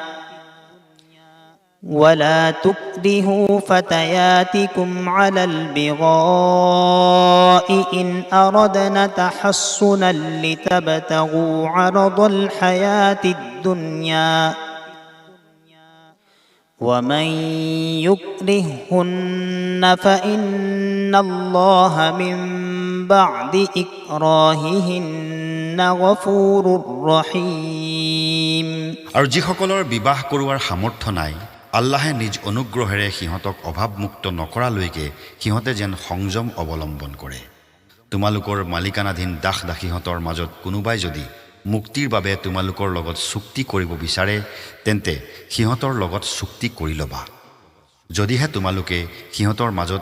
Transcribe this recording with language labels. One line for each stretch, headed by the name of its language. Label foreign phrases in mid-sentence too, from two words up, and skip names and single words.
Arabic: ولا تكرهوا فتياتكم على البغاء إن أردنا تحصنا لتبتغوا عرض الحياة الدنيا ومن يكرهن فإن الله من بعد إكراههن غفور رحيم
Assamese: আৰু যিসকলৰ বিবাহ কৰোৱাৰ সামৰ্থ্য নাই আল্লাহে নিজ অনুগ্ৰহেৰে সিহঁতক অভাৱমুক্ত নকৰালৈকে সিহঁতে যেন সংযম অৱলম্বন কৰে তোমালোকৰ মালিকানাধীন দাস দাসীহঁতৰ মাজত কোনোবাই যদি মুক্তিৰ বাবে তোমালোকৰ লগত চুক্তি কৰিব বিচাৰে তেন্তে সিহঁতৰ লগত চুক্তি কৰি ল'বা যদিহে তোমালোকে সিহঁতৰ মাজত